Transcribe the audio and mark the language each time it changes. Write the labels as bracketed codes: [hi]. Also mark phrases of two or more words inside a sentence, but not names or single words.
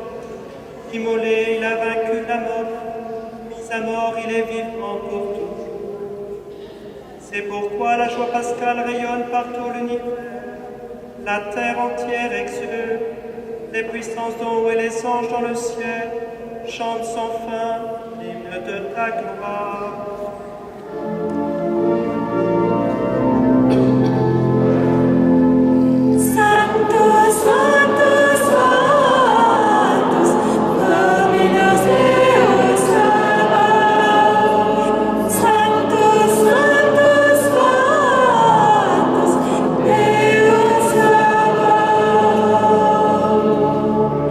[fr] Immolé, il a vaincu la mort. Mis à mort, il est vivant pour toujours. C'est pourquoi la joie pascale rayonne par tout l'univers. La terre entière exulte. Les puissances d'en haut et les anges dans le ciel chantent sans fin l'hymne de ta gloire. [la] Sanctus, Sanctus, Sanctus, Dominus Deus Sabaoth. Sanctus, Sanctus, Sanctus, Deus Sabaoth.